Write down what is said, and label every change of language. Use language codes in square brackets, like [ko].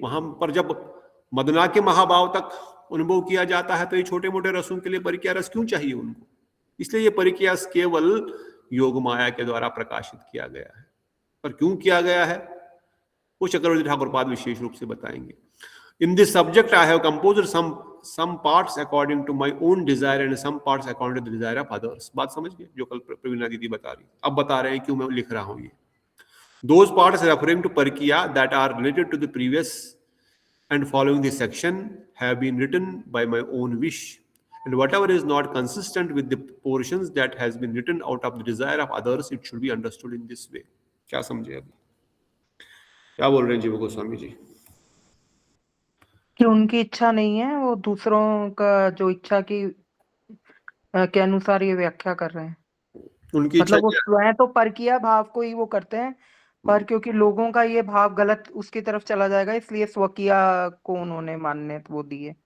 [hi] वहां पर जब मदना के महाभाव तक अनुभव किया जाता है तो ये छोटे मोटे रसों के लिए परिकिया रस क्यों चाहिए उनको? इसलिए ये परिकिया रस केवल योग माया के द्वारा प्रकाशित किया गया है। पर क्यों किया गया है? वो चक्रवर्ती ठाकुर पाद विशेष रूप से बताएंगे। [en] In this subject I have composed some parts according to my own desire and some parts according to the desire of others। [hi] बात समझ गए जो कल प्रवीणा दीदी बता रही, अब बता रहे हैं क्यों मैं लिख रहा हूं ये। [en] Those parts referring to Parkiya that are related to the previous and following this section have been written by my own wish, and whatever is not consistent with the portions that has been written out of the desire of others, it should be understood in this way। [hi] क्या समझे अभी? क्या बोल रहे हैं जीव गोस्वामी जी? कि उनकी इच्छा नहीं है, वो दूसरों का जो इच्छा की के अनुसार ये व्याख्या कर रहे हैं। उनकी इच्छा मतलब वो क्या? स्वयं तो परकीय भाव को ही वो करते हैं, पर क्योंकि लोगों का ये भाव गलत उसकी तरफ चला जाएगा, इसलिए स्वकीय को उन्होंने मान्य वो दिए।